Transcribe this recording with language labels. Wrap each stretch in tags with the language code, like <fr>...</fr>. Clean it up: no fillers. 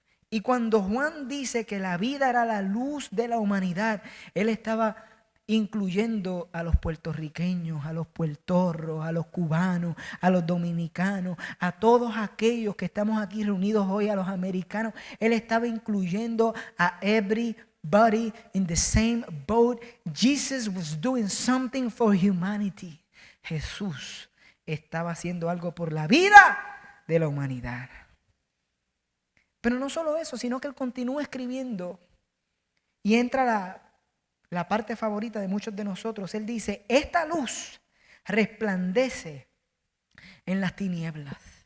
<es>Y cuando Juan dice que la vida era la luz de la humanidad, él estaba incluyendo a los puertorriqueños, a los puertorros, a los cubanos, a los dominicanos, a todos aquellos que estamos aquí reunidos hoy, a los americanos. Él estaba incluyendo a</es> <en>everybody in the same boat. Jesus was doing something for humanity.</en> <es>Jesús estaba haciendo algo por la vida de la humanidad. Pero no solo eso, sino que él continúa escribiendo y entra la parte favorita de muchos de nosotros. Él dice, esta luz resplandece en las tinieblas.</es>